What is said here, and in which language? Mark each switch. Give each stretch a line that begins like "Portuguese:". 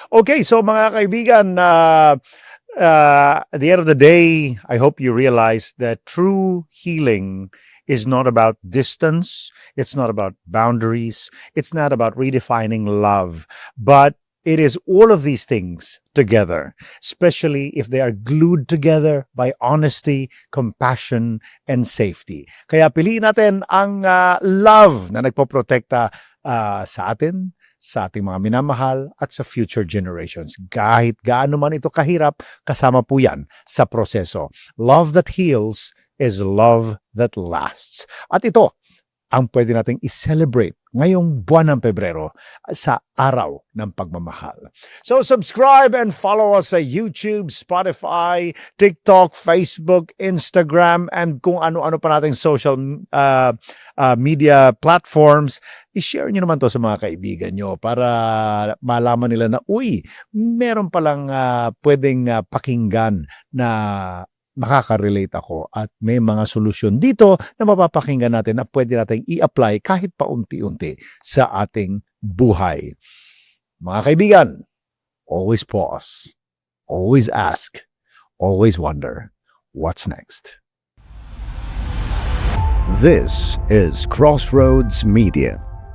English: Okay, so
Filipino: mga kaibigan,
English: at the end of the day, I hope you realize that true healing is not about distance. It's not about boundaries. It's not about redefining love. But it is all of these things together, especially if they are glued together by honesty, compassion, and safety.
Filipino: Kaya piliin natin ang love na nagpoprotekta sa atin, sa ating mga minamahal at sa future generations. Kahit gaano man ito kahirap, kasama po yan sa proseso.
English: Love that heals is love that lasts.
Filipino: At ito ang pwede nating i-celebrate ngayong buwan ng Pebrero sa araw ng pagmamahal.
English: So subscribe and follow us sa YouTube, Spotify, TikTok, Facebook, Instagram, and
Filipino: kung ano-ano pa nating
English: social media platforms.
Filipino: I-share nyo naman to sa mga kaibigan nyo para malaman nila na, meron palang pwedeng pakinggan na makaka-relate ako at may mga solusyon dito na mapapakinggan natin na pwede natin i-apply kahit paunti-unti sa ating buhay. Mga kaibigan,
English: always pause, always ask, always wonder, what's next? This is Crossroads Media.